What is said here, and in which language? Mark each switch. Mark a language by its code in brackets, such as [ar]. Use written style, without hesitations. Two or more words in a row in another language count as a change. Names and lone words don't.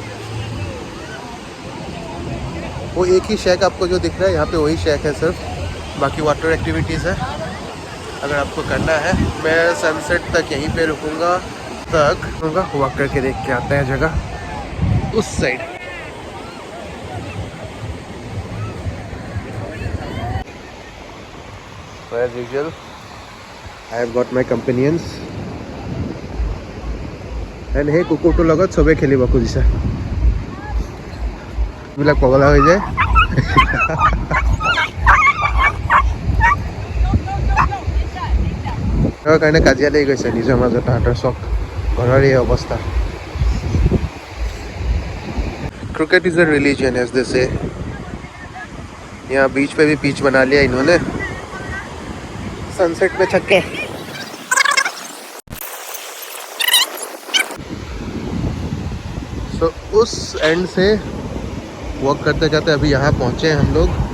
[hi] वो एक ही शेक आपको जो दिख रहा है यहाँ पे, वही शेक है सिर्फ, बाकी [en] water activities [hi] है अगर आपको करना है। मैं सनसेट तक यहीं पे रुकूँगा, वॉक करके देख के आता है जगह उस साइड। [en] So as usual, I have got my companions. [as] এণ্ড সেই কুকুৰটোৰ লগত চবেই খেলিব খুজিছে। এইবিলাক পগলা হৈ যায়। তাৰ কাৰণে কাজিয়া লাগি গৈছে নিজৰ মাজত তাহাঁতৰ চব ঘৰৰ এই অৱস্থা। [en] cricket is a religion as they say. [hi] यहाँ बीच पे भी पिच बना लिया इन्होंने सनसेट में छक्के। सो उस एंड से वॉक करते करते अभी यहाँ पहुँचे हैं हम लोग।